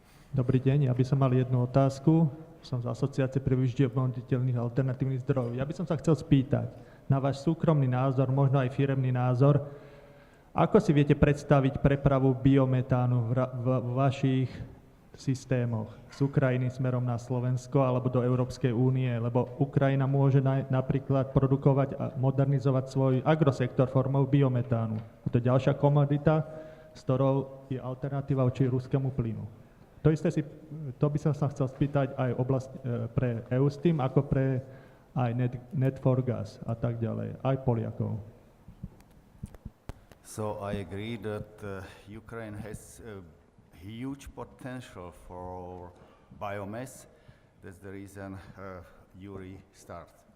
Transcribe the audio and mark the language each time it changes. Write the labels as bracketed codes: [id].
[sk] Dobrý deň, ja by som mal jednu otázku. Som z Asociácie pre využitie obnoviteľných a alternatívnych zdrojov. Ja by som sa chcel spýtať na váš súkromný názor, možno aj firemný názor, ako si viete predstaviť prepravu biometánu v vašich systémoch z Ukrajiny smerom na Slovensko alebo do Európskej únie, lebo Ukrajina môže napríklad produkovať a modernizovať svoj agrosektor formou biometánu. A to je ďalšia komodita, s ktorou je alternatíva voči ruskému plynu. To by som sa chcel spýtať aj pre Eustream, ako pre aj Net4Gas a tak ďalej, aj Poliakov. [en] So I agree that Ukraine has huge potential for biomass. That's the reason Yuri starts.